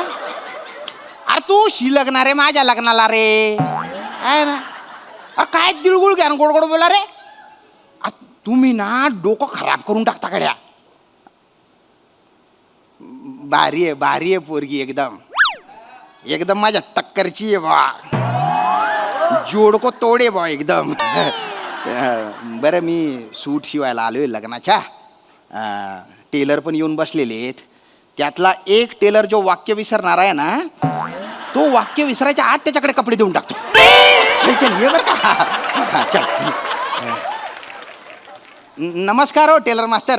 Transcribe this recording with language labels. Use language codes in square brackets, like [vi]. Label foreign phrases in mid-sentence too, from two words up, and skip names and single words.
[mr] अरे तू शी लग्नार रे माझ्या लग्नाला रे, [hi] है ना. [mr] अरे काय दिलगुळ घ्या गोड गोड बोला रे. तुम्ही ना डोकं खराब करून टाकता कड्या. भारी आहे पोरगी, एकदम एकदम माझ्या टक्करची आहे बा. जोडको तोडे बा एकदम. बरं, मी सूट शिवायला आलोय लग्नाच्या. टेलर पण येऊन बसलेले आहेत. त्यातला एक टेलर जो वाक्य विसरणार आहे ना, तो वाक्य विसरायच्या आत त्याच्याकडे कपडे देऊन टाकतो. चल चल ये बरं का. चल. नमस्कार हो टेलर मास्तर.